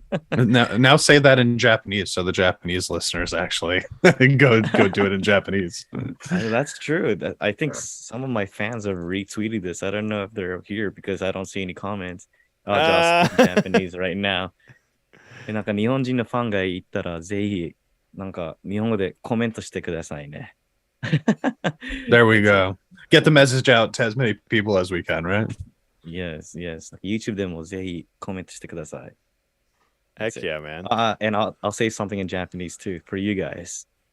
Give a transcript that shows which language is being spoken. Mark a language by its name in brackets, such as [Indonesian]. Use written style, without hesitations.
[English] Now say that in Japanese so the Japanese listeners actually go do it in Japanese. That's true. I think some of my fans have retweeted this. I don't know if they're here because I don't see any comments. I'll just speak Japanese right now. [Japanese] で、なんか日本人のファンがいたらぜひなんか日本語でコメントしてくださいね。 [English] There we go. Get the message out to as many people as we can, right? Yes. [Japanese] YouTube でもぜひコメントしてください。 [English] Heck yeah, man. And I'll say something in Japanese too for you guys.